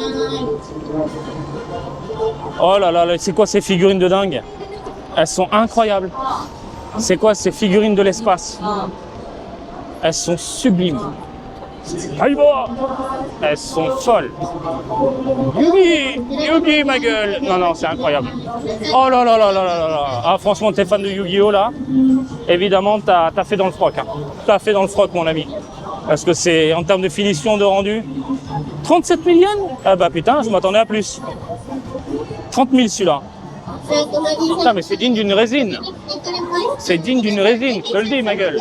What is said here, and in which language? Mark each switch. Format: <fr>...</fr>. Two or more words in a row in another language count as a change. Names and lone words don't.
<fr>Oh là là, c'est quoi ces figurines de dingue? Elles sont incroyables. C'est quoi ces figurines de l'espace? Elles sont sublimes. Elles sont folles. Yugi, ma gueule. Non, non, c'est incroyable. Oh là là là là là là. Ah, franchement, t'es fan de Yu-Gi-Oh là. Évidemment, t'as fait dans le froc. Hein. T'as fait dans le froc, mon ami. Parce que c'est, en termes de finition, de rendu, 37 millions. Ah bah putain, je m'attendais à plus. 30 000 celui-là. Putain, mais c'est digne d'une résine. C'est digne d'une résine, je te le dis, ma gueule.</fr>